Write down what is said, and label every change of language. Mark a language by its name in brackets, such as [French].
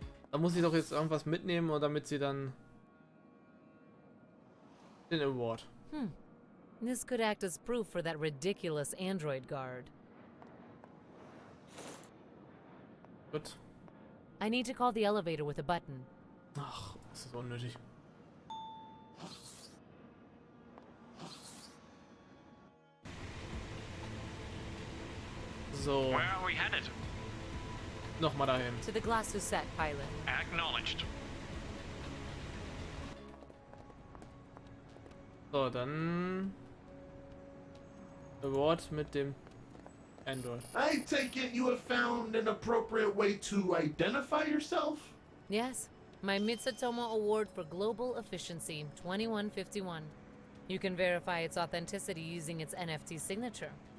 [German] Da muss ich doch jetzt irgendwas mitnehmen, oder damit sie dann den Award. [English] This could act as proof for that ridiculous android guard. [German] Gut. [English] I need to call the elevator with a button. [German] Ach, das ist unnötig. So. [English] Where are we headed? [German] Nochmal dahin. [English] To the Glasusette, pilot. Acknowledged. [German] So, dann Award mit dem Android. [English] I take it you have found an appropriate way to identify yourself? Yes, my Mitsutomo Award for Global Efficiency 2151. You can verify its authenticity using its NFT signature.